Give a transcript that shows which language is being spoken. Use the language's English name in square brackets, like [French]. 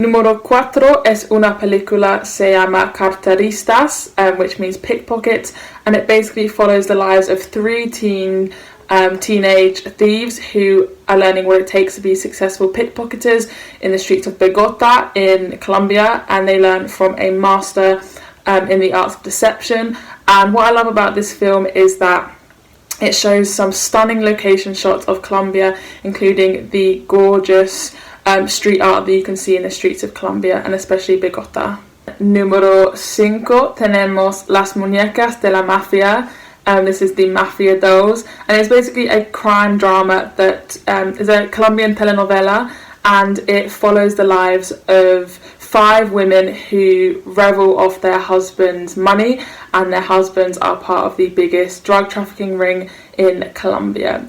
[Spanish] Número 4 es una película se llama [English] Carteristas, which means pickpockets, and it basically follows the lives of 3 teenage thieves who are learning what it takes to be successful pickpocketers in the streets of Bogota in Colombia, and they learn from a master in the arts of deception. And what I love about this film is that it shows some stunning location shots of Colombia, including the gorgeous street art that you can see in the streets of Colombia and especially Bogota. [Spanish] Número 5 tenemos Las Muñecas de la Mafia. [English] This is the Mafia Dolls, and it's basically a crime drama that is a Colombian telenovela, and it follows the lives of 5 women who revel off their husbands' money, and their husbands are part of the biggest drug trafficking ring in Colombia.